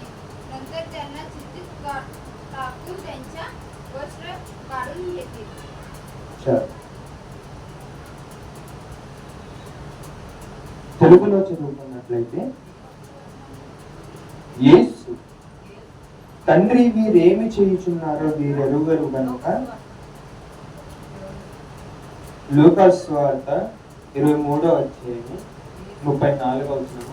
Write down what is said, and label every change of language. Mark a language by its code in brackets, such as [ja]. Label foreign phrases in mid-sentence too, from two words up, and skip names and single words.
[mr] नंतर त्यांना चित्तीत टाकून त्यांच्या वस्त्र काढून घेतील. [te] తెలుగులో చదువుకున్నట్లయితే, యేసు తండ్రి వీరేమి చేయుచున్నారో వీరెరుగరు గనుక. లూకాసు సువార్త 23వ అధ్యాయం 34వ వచనం.